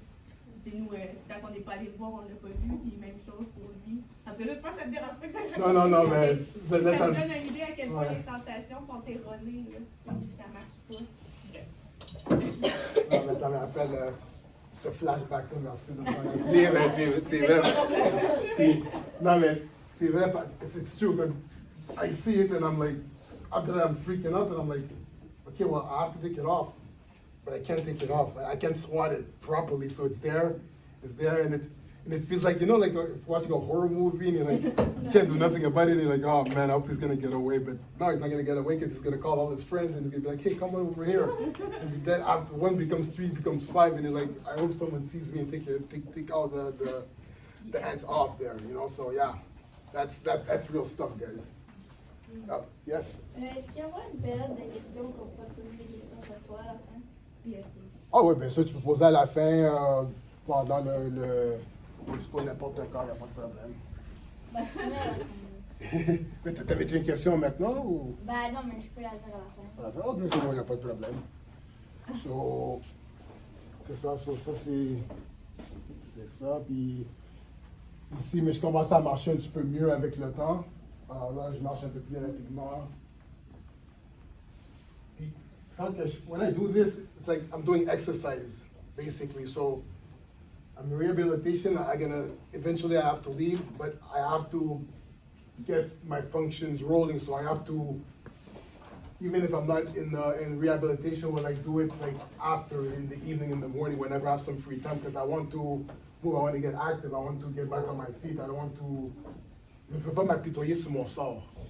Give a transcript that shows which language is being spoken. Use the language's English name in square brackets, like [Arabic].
[French] Tu sais, nous, tant qu'on n'est pas allé le voir, on l'a pas vu, puis même chose pour lui. Parce que là, je pense que ça te dérange pas que j'aille. Non, mais. Ça me donne une idée à quel point Ouais. les sensations sont erronées, là. Ça marche pas. Non, mais ça me rappelle ce flashback-là, merci de m'en rappeler, mais c'est vrai. Non, mais c'est vrai, [English] it's true, because I see it and I'm like, after that I'm freaking out and I'm like, okay, well, I have to take it off, but I can't take it off. I can't swat it properly, so it's there, and it feels like, you know, like watching a horror movie and you're like, you can't do nothing about it, and you're like, oh man, I hope he's gonna get away, but no, he's not gonna get away because he's gonna call all his friends and he's gonna be like, hey, come on over here. And then after one becomes 3, becomes 5, and you're like, I hope someone sees me and take all the ants off there, you know, so yeah, that's real stuff, guys. Yes? [French] Est-ce qu'il y aura une période de questions qu'on pourra poser des questions sur toi à la fin? Ah oui, bien sûr, tu peux poser à la fin, pendant le tu poses n'importe quand, il n'y a pas de problème. Bah, tu mets à la fin. Mais t'avais-tu une question maintenant ou? Bah non, mais je peux la faire à la fin. À la fin? Ok, c'est bon, il n'y a pas de problème. So, c'est ça, c'est ça, puis ici, mais je commence à marcher un petit peu mieux avec le temps. Alors là, je marche un peu plus rapidement. [English] Puis, when I do this, it's like I'm doing exercise, basically. So, I'm in rehabilitation. Eventually I have to leave, but I have to get my functions rolling. So I have to, even if I'm not in rehabilitation, when I do it like after, in the evening, in the morning, whenever I have some free time, because I want to move, I want to get active, I want to get back on my feet, I don't want to, [French] je ne peux pas m'apitoyer sur mon sort.